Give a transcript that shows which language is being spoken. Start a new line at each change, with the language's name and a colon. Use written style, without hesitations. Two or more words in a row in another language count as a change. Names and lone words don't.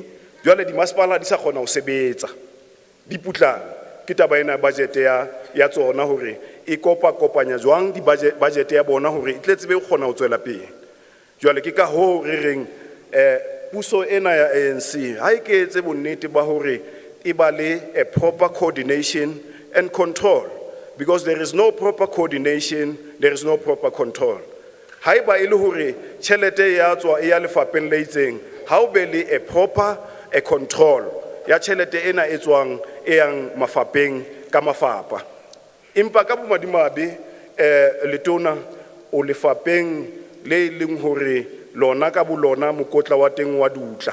Southern Sotho: Jwale di masepala di sa kgona ho sebetsa. Di putlame ke taba ena budget ya tsona hore e kopanya jwang di budget ya bona hore e tle tsebe go kgona ho tswela pele. Jwale ke ka ho re reng puso ena ya ANC ha e ke etse bonnete ba hore e ba le
English: a proper coordination and control, because there is no proper coordination, there is no proper control.
Southern Sotho: Ha e ba e le hore tjhelete ya tswa e ya lefapheng le itseng, ha o be le
English: a proper a control
Southern Sotho: ya tjhelete ena e tswang e yang mafapheng ka mafapha. Empa ka bomadimabe letona o lefapheng le leng hore lona ka bolona mokotla wa teng wa dutla.